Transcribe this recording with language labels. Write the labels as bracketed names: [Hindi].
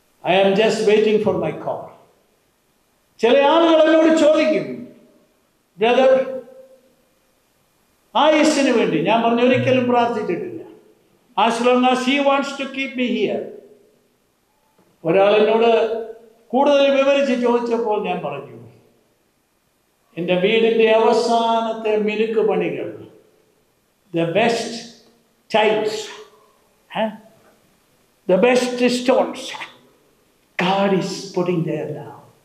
[English] I am just waiting for my car. [Malayalam] ചില ആളുകൾ എന്നോട് ചോദിക്കും, ബ്രദർ, ആയുസ്സിന് വേണ്ടി. ഞാൻ പറഞ്ഞു, ഒരിക്കലും പ്രാർത്ഥിച്ചിട്ടില്ല. [English] As long as he wants to keep me here. [Malayalam] ഒരാൾ എന്നോട് കൂടുതൽ വിവരിച്ച് ചോദിച്ചപ്പോൾ ഞാൻ പറഞ്ഞു, എൻ്റെ വീടിൻ്റെ അവസാനത്തെ മിനുക്ക് പണികൾ, [English] the best tiles, the best stones, God is putting there now.